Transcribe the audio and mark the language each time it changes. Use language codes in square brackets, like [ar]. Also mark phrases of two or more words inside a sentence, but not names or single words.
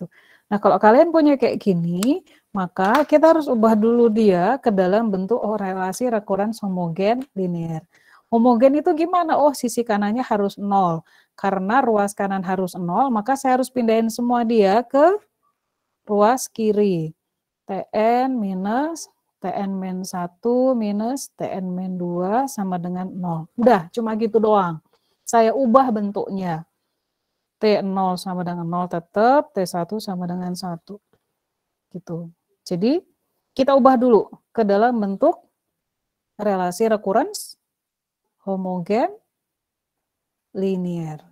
[id] Nah, kalau kalian punya kayak gini, maka kita harus ubah dulu dia ke dalam bentuk relasi recurrence homogen linear. Homogen itu gimana? Oh, sisi kanannya harus 0. Karena ruas kanan harus 0, maka saya harus pindahin semua dia ke ruas kiri. TN minus TN-1 minus TN-2 sama dengan 0. Udah, cuma gitu doang. Saya ubah bentuknya. T0 sama dengan 0 tetap, T1 sama dengan 1. Gitu. Jadi, kita ubah dulu ke dalam bentuk relasi recurrence homogen linear.